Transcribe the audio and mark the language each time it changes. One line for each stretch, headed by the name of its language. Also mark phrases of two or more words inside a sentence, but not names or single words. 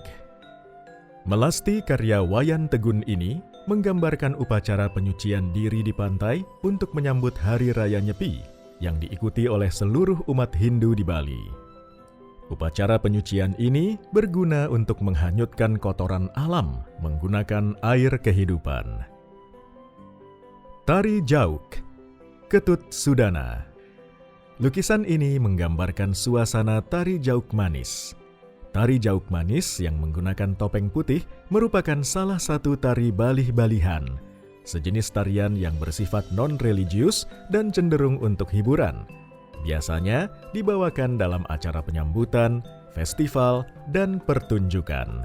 Indonesian: Melasti karya Wayan Tegun ini menggambarkan upacara penyucian diri di pantai untuk menyambut Hari Raya Nyepi yang diikuti oleh seluruh umat Hindu di Bali. Upacara penyucian ini berguna untuk menghanyutkan kotoran alam menggunakan air kehidupan. Tari Jauk, Ketut Sudana. Lukisan ini menggambarkan suasana tari jauk manis. Tari jauk manis yang menggunakan topeng putih merupakan salah satu tari balih-balihan, sejenis tarian yang bersifat non-religius dan cenderung untuk hiburan. Biasanya dibawakan dalam acara penyambutan, festival, dan pertunjukan.